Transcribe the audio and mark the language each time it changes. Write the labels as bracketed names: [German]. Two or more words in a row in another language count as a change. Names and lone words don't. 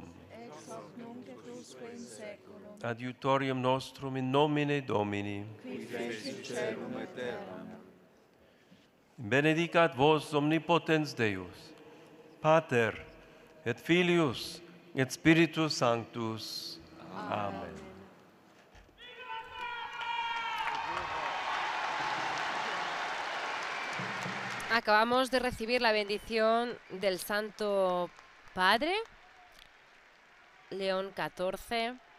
[Latin] Ex hoc nunc et usque in seculum. Adiutorium nostrum in nomine Domini. Qui fecit celum et terram. Benedicat vos omnipotens Deus, Pater et Filius et Spiritus Sanctus. Amen. [Spanish] Acabamos de recibir la bendición del Santo Padre, León XIV.